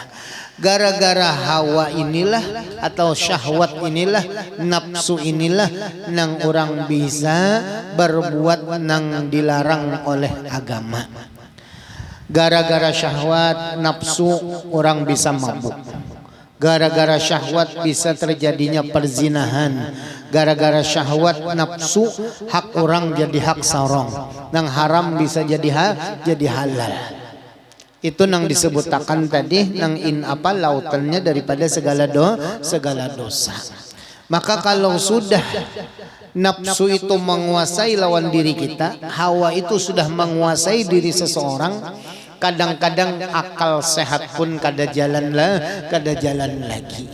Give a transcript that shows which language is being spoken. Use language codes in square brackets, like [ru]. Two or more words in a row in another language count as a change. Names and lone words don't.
[id] Gara-gara hawa inilah atau syahwat inilah, nafsu inilah nang orang bisa berbuat nang dilarang oleh agama. Gara-gara syahwat nafsu orang bisa mabuk. Gara-gara syahwat bisa terjadinya perzinahan. Gara-gara syahwat nafsu hak orang jadi hak sarong. Nang haram bisa jadi halal. Itu nang disebutakan tadi nang lautannya daripada segala dosa. Maka kalau sudah nafsu itu menguasai lawan diri kita, hawa itu sudah menguasai diri seseorang, kadang-kadang akal sehat pun kada jalan lagi.